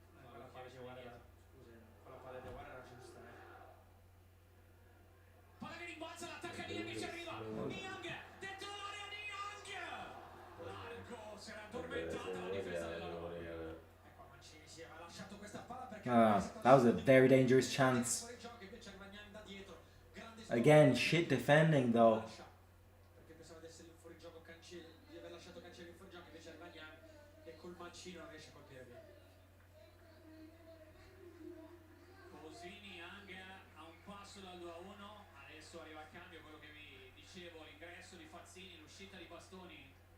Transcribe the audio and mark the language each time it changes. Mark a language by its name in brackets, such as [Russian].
[Italian] Quella palla di Aguara era, scusa, quella palla di Aguara era giusta, palla che rimbalza, l'attacca Niang e ci arriva, Niang, dentro l'area Niang, largo, si era addormentata la difesa della Roma. E qua Mancini si era lasciato questa palla perché [English] That was a very dangerous chance. [Italian] fuori gioco, invece arriva Niang da dietro, grande [English] Again, shit defending though. [Italian] perché pensava di essere in fuorigioco Cancelli, di aver lasciato Cancelli in fuorigioco, invece arriva Niang e col mancino non riesce a colpire bene. Così Niang a un passo dal 2-1, adesso arriva il cambio, quello che vi dicevo, l'ingresso di Fazzini, l'uscita di Bastoni.